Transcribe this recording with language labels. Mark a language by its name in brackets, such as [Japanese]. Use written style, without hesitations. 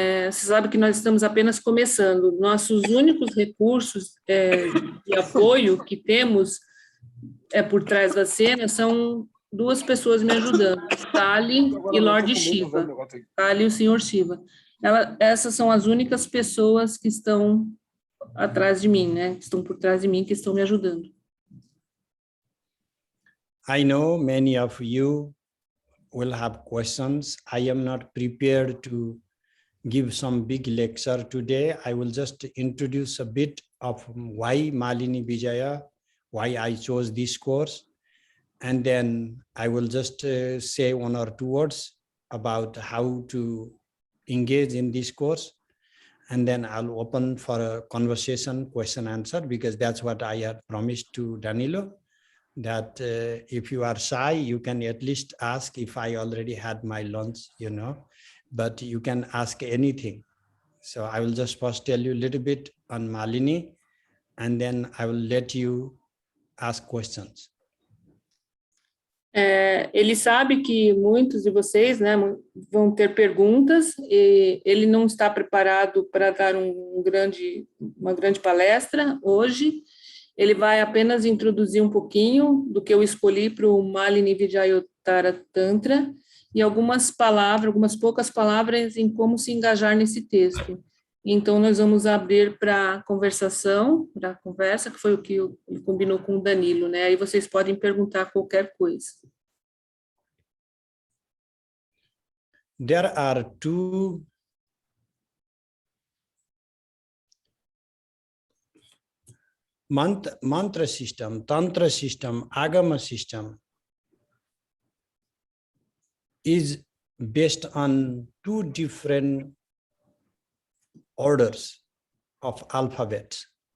[Portuguese] Você sabe que nós estamos apenas começando. Nossos únicos recursos de apoio que temos por trás da cena são duas pessoas me ajudando, Kali e Lord Shiva. Kali e o Senhor Shiva. Essas são as únicas pessoas que estão atrás de mim, né? Que estão por trás de mim, que estão me ajudando. [English] I know many of you will have questions. I am not prepared to give some big lecture today. I will just introduce a bit of why Malini Vijaya, why I chose this course. And then I will just say one or two words about how to engage in this course. And then I'll open for a conversation, question, answer, because that's what I had promised to Danilo, that if you are shy, you can at least ask if I already had my lunch, you know, but you can ask anything. So I will just first tell you a little bit on Malini, and then I will let you ask questions. [Portuguese] Ele sabe que muitos de vocês, né, vão ter perguntas, e ele não está preparado para dar uma grande palestra hoje. Ele vai apenas introduzir um pouquinho do que eu escolhi para o Malini Vijayotara Tantra e algumas poucas palavras em como se engajar nesse texto. Então, nós vamos abrir para conversação, para a conversa, que foi o que ele combinou com o Danilo, né? Aí vocês podem perguntar qualquer coisa. [English] There are two mantra system, tantra system, agama system is based on two different orders of alphabets.